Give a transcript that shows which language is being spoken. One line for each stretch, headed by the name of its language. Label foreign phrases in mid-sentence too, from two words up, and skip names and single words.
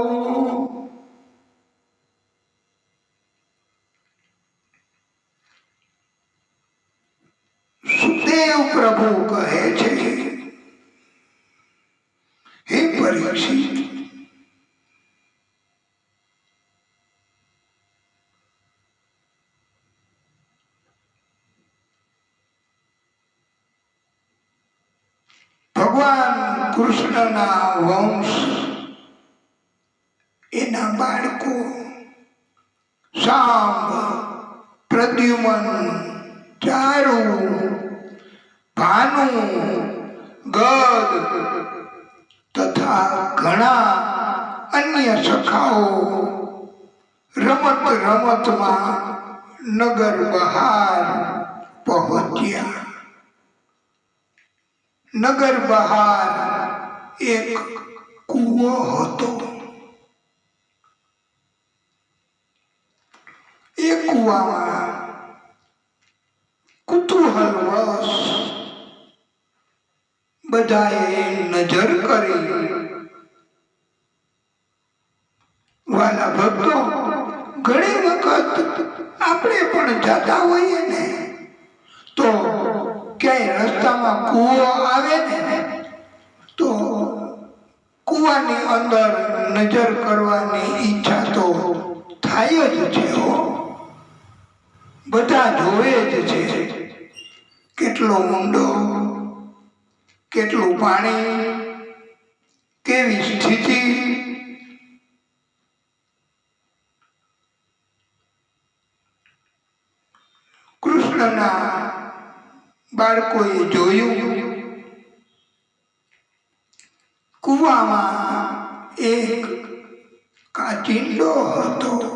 Gujarati: સુખદેવ પ્રભુ કહે છે, હે પરીક્ષિત, ભગવાન કૃષ્ણના વંશ એના બાળકો સાંબ, પ્રદ્યુમન, ચારુ, ભાનુ, ગદ તથા ઘણા અન્ય સખાઓ રમત રમત માં નગર બહાર પહોંચ્યા। નગર બહાર એક કૂવો હતો। એક કૂવામાં કુતૂહલવશ બધાએ નજર કરી। વાલા ભક્તો, ઘણી વખત આપણે પણ જાતા હોઈએ ને તો ક્યાંય રસ્તામાં કૂવો આવે ને તો કૂવાની અંદર નજર કરવાની ઈચ્છા तो થાય જ છે હો। બધા જોવે જ છે કેટલો ઊંડો, કેટલું પાણી, કેવી સ્થિતિ। કૃષ્ણના બાળકોએ જોયું કૂવામાં એક કાચિંડો હતો।